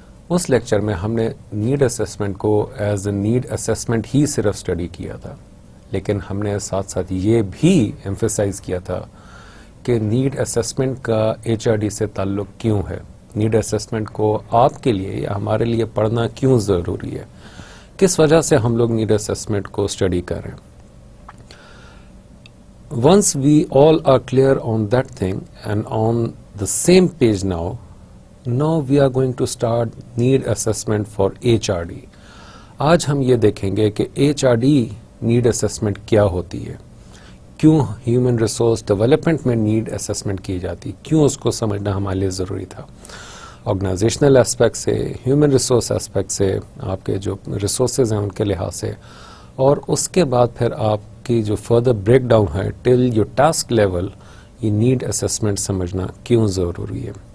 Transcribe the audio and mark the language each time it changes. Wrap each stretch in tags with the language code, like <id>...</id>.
<ur>اس lecture میں ہم نے نیڈ اسیسمنٹ کو</ur> <en>as a need assessment</en> <ur>ہی صرف اسٹڈی کیا تھا، لیکن ہم نے ساتھ ساتھ یہ بھی ایمفیسائز کیا تھا کہ نیڈ اسیسمنٹ کا HRD سے تعلق کیوں ہے، نیڈ اسیسمنٹ کو آپ کے لیے یا ہمارے لیے پڑھنا کیوں ضروری ہے، کس وجہ سے ہم لوگ نیڈ اسیسمنٹ کو اسٹڈی کر رہے ہیں.</ur> <en>Once we all are clear on that thing and on the same page now we are going to start need assessment for HRD.</en> <ur>آج ہم یہ دیکھیں گے کہ HRD نیڈ اسیسمنٹ کیا ہوتی ہے، کیوں ہیومن ریسورس ڈیولپمنٹ میں نیڈ اسیسمنٹ کی جاتی، کیوں اس کو سمجھنا ہمارے لیے ضروری تھا، آرگنائزیشنل اسپیکٹ سے، ہیومن ریسورس اسپیکٹ سے، آپ کے جو ریسورسز ہیں ان کے لحاظ سے، اور اس کے بعد پھر آپ کی جو فردر بریک ڈاؤن ہے</ur> <en>till your task level,</en> <ur>یہ نیڈ اسیسمنٹ سمجھنا کیوں ضروری ہے.</ur>